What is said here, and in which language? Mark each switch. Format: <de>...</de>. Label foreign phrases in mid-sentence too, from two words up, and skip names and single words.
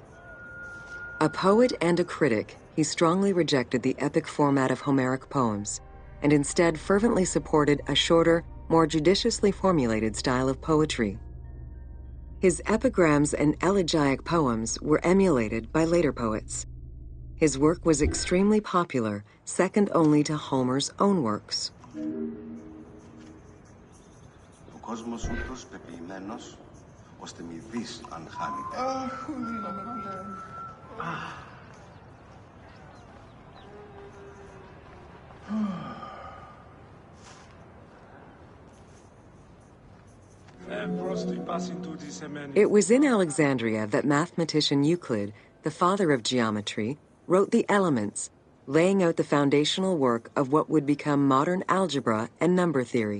<en>A poet and a critic, he strongly rejected the epic format of Homeric poems and instead fervently supported a shorter, more judiciously formulated style of poetry. His epigrams and elegiac poems were emulated by later poets. His work was extremely popular, second only to Homer's own works.</en> <el>Ο κόσμος ούτως πεποιημένος, ώστε μη δεις αν χάνεται.</el> <en>It was in Alexandria that mathematician Euclid, the father of geometry, wrote the Elements, laying out the foundational work of what would become modern algebra and number theory.</en>